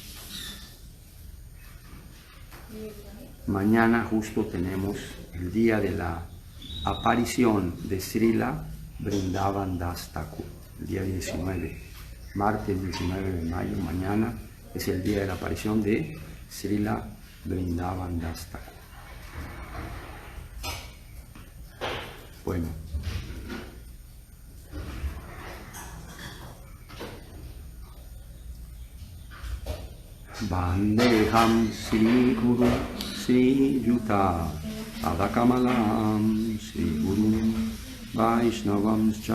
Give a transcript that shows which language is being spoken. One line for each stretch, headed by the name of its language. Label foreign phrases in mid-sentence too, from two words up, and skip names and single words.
Spanish: Mañana justo tenemos el día de la aparición de Srila Vrindavan Das Thakur, el día 19, martes 19 de mayo, mañana es el día de la aparición de Srila Vrindavan Das Thakur. Bueno.
Sanskrit: वन्देहं श्री गुरु श्री युत अदकमलं श्री गुरु वैष्णवं